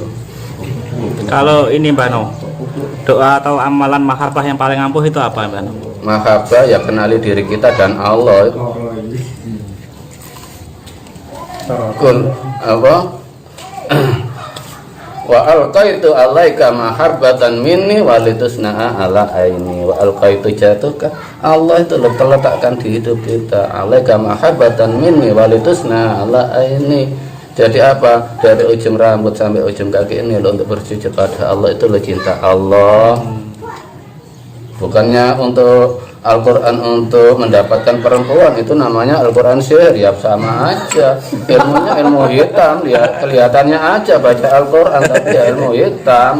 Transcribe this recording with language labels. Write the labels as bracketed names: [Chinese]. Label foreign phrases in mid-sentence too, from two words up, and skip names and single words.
[Indonesian] Kalau ini Mbak No, doa atau amalan mahabbah yang paling ampuh itu apa Mbak No? Mahabbah ya kenali diri kita dan Allah. Kul apa? [Arabic] وألقيت عليك محبة مني ولتصنع على عيني. وألقيت [Indonesian] jatuhkan Allah itu letakkan di hidup kita [Arabic] عليك محبة مني ولتصنع على عيني. [Indonesian] Jadi apa? Dari ujung rambut sampai ujung kaki ini lo untuk bersujud pada Allah itu lo cinta Allah. Bukannya untuk Al-Quran untuk mendapatkan perempuan, itu namanya Al-Quran sihir, ya sama aja. Ilmunya ilmu hitam, ya kelihatannya aja baca Al-Quran tapi ya ilmu hitam.